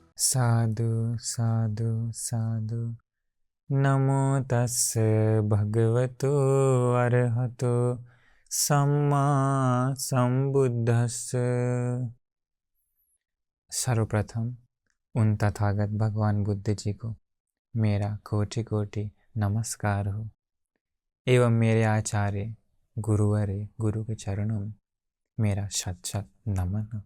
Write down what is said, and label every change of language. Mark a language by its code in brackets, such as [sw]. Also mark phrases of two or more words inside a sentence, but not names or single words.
[pi] साधु साधु साधु। नमो तस्से भगवतो अरहतो सम्मा संबुद्धस्से। [hi] सर्वप्रथम उन तथागत भगवान बुद्ध जी को मेरा कोटि कोटि नमस्कार हो एवं मेरे आचार्य गुरुवरे गुरु के चरणों में मेरा शत शत नमन हो।